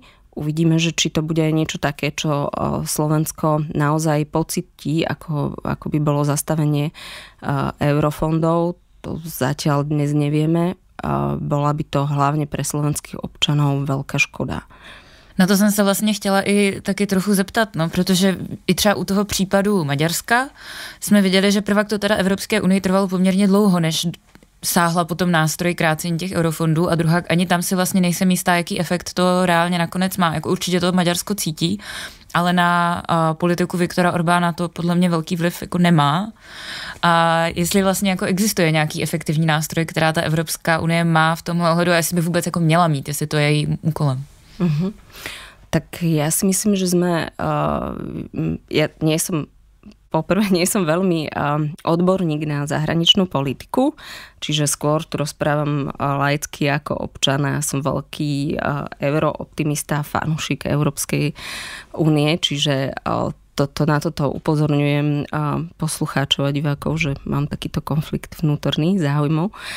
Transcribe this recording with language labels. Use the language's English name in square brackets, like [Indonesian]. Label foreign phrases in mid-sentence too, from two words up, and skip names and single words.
[Slovak] Uvidíme, že či to bude aj niečo také, čo Slovensko naozaj pocíti, ako by bolo zastavenie eurofondov. To zatiaľ dnes nevieme. Bola by to hlavne pre slovenských občanov veľká škoda. [Czech] Na to jsem se vlastně chtěla i taky trochu zeptat, no, protože i třeba u toho případu Maďarska jsme viděli, že prvak to teda Evropské unii trvalo poměrně dlouho, než sáhla potom nástroj krácení těch eurofondů a druhá, ani tam si vlastně nejsem jistá, jaký efekt to reálně nakonec má. Jako určitě to Maďarsko cítí, ale na politiku Viktora Orbána to podle mě velký vliv jako nemá. A jestli vlastně jako existuje nějaký efektivní nástroj, která ta Evropská unie má v tomhle ohledu a jestli by vůbec jako měla mít, jestli to je jejím úkolem. [Slovak] Uh-huh. Tak ja si myslím, že sme... ja nie som veľmi odborník na zahraničnú politiku, čiže skôr tu rozprávam laicky ako občan a som veľký eurooptimista, fanúšik Európskej únie, čiže na toto upozorňujem poslucháčov a divákov, že mám takýto konflikt vnútorný záujmov.